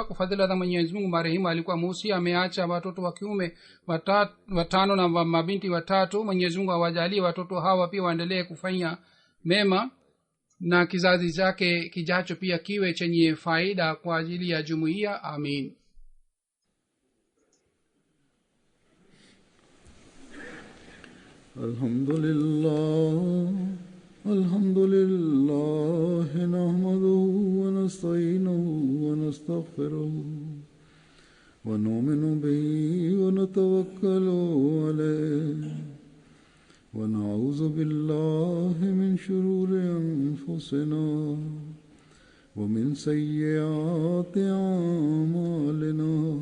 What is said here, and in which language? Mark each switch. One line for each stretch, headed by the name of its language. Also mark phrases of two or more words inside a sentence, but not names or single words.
Swahili: Kwa fadhila za Mwenyezi Mungu marehemu alikuwa musi, ameacha watoto wa kiume 5 na mabinti 3. Mwenyezi Mungu awajalie watoto hawa pia waendelee kufanya mema na kizazi chake kijacho pia kiwe chenye faida kwa ajili ya jumuiya. Amin.
Arabic: الحمد لله نحمده ونستعينه و ونستغفره ونؤمن به ونتوكل عليه ونعوذ بالله من شرور أنفسنا ومن سيئات أعمالنا.